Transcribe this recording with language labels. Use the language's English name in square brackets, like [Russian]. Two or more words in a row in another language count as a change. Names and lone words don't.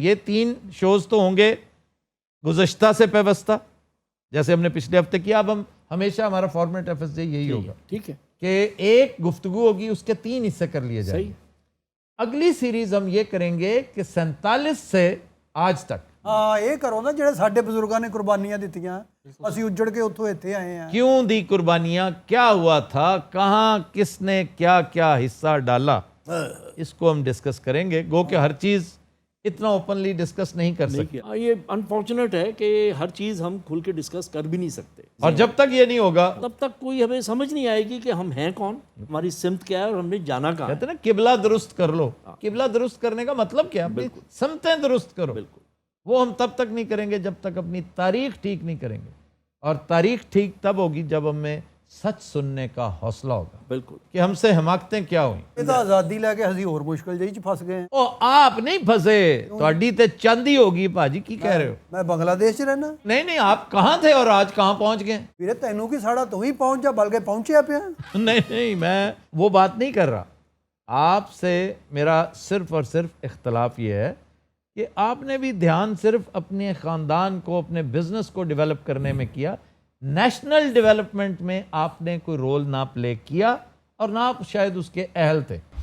[Urdu] یہ 3 شوز تو ہوں گے گزشتہ سے پیوستہ, جیسے ہم نے پچھلے ہفتے کیا. اب ہم ہمیشہ ہمارا فارمیٹ FSJ یہی ہوگا ٹھیک ہے, کہ ایک گفتگو ہوگی, اس کے 3 حصے کر لیے جائیں. صحیح. اگلی سیریز ہم یہ کریں گے کہ 47 سے آج تک [Punjabi] ਹਾਂ ਇਹ ਕਰੋ ਨਾ ਜਿਹੜੇ ਸਾਡੇ ਬਜ਼ੁਰਗਾਂ ਨੇ ਕੁਰਬਾਨੀਆਂ ਦਿੱਤੀਆਂ, ਅਸੀਂ ਉੱਜੜ ਕੇ ਉੱਥੋਂ ਇੱਥੇ ਆਏ ਆ. [Urdu] کیوں دی قربانیاں, کیا ہوا تھا, کہاں کس نے کیا کیا حصہ ڈالا, اس کو ہم ڈسکس کریں گے. گو کہ ہر چیز اتنا [English] openly discuss [Urdu] نہیں کر سکتے, یہ انفارچونیٹ ہے کہ ہر چیز ہم کھل کے ڈسکس کر بھی نہیں سکتے. اور جب تک یہ نہیں ہوگا تب تک کوئی ہمیں سمجھ نہیں آئے گی کہ ہم ہیں کون, ہماری سمت کیا ہے اور ہم نے جانا کہاں. کہتے ہیں نا قبلہ درست کر لو. قبلہ درست کرنے کا مطلب کیا, اپنی سمتیں درست کرو. بالکل. وہ ہم تب تک نہیں کریں گے جب تک اپنی تاریخ ٹھیک نہیں کریں گے, اور تاریخ ٹھیک تب ہوگی جب ہمیں سچ سننے کا حوصلہ ہوگا بالکل. کہ ہم سے حماقتیں کیا ہوئیں. [Punjabi] ਇਹ ਤਾਂ ਆਜ਼ਾਦੀ ਲੈ ਕੇ ਅਸੀਂ ਹੋਰ ਮੁਸ਼ਕਲ ਜਿਹੀ 'ਚ ਫਸ ਗਏ ਹਾਂ. [Urdu] او آپ نہیں پھنسے, [Punjabi] تہاڈی تے چاندی ہوگی ਭਾਜੀ, ਕੀ ਕਹਿ ਰਹੇ ਹੋ. ਮੈਂ ਬੰਗਲਾਦੇਸ਼ 'ਚ ਰਹਿਣਾ. [Urdu] نہیں نہیں, آپ کہاں تھے اور آج کہاں پہنچ گئے. [Punjabi] ਵੀਰੇ ਤੈਨੂੰ ਕੀ ਸਾੜਾ, ਤੂੰ ਹੀ ਪਹੁੰਚ ਜਾ, ਬਲਕਿ پہنچਿਆ ਪਿਆ. [Urdu] نہیں نہیں, میں وہ بات نہیں کر رہا. آپ سے میرا صرف اور صرف اختلاف یہ ہے کہ آپ نے بھی دھیان صرف اپنے خاندان کو, اپنے بزنس کو ڈیولپ کرنے میں کیا, [English] national development [Urdu] میں آپ نے کوئی رول نہ پلے کیا, اور نہ آپ شاید اس کے اہل تھے.